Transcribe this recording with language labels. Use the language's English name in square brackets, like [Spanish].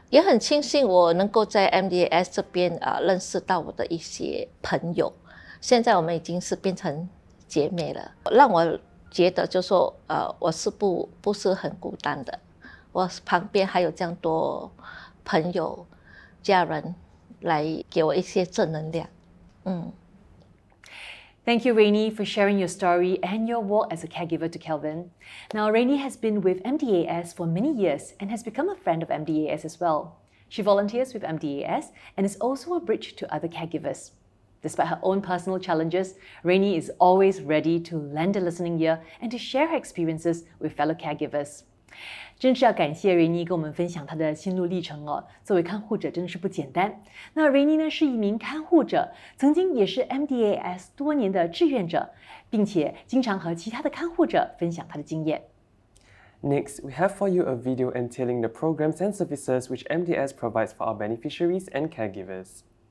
[Chinese] 也很庆幸我能够在 MDAS 这边认识到我的一些朋友，现在我们已经是变成姐妹了，让我觉得就说我是不是很孤单的，我旁边还有这样多朋友家人来给我一些正能量。 [English] Thank you, Rainey, for sharing your story and your work as a caregiver to Kelvin. Now, Rainey has been with MDAS for many years and has become a friend of MDAS as well. She volunteers with MDAS and is also a bridge to other caregivers. Despite her own personal challenges, Rainey is always ready to lend a listening ear and to share her experiences with fellow caregivers. [Chinese] 真是要感谢 Rainey 跟我们分享她的心路历程哦。作为看护者真的是不简单。那 Rainey 呢是一名看护者，曾经也是 MDAS 多年的志愿者，并且经常和其他的看护者分享她的经验。 [English] Next, we have for you a video entailing the programs and services which MDAS provides for our beneficiaries and caregivers.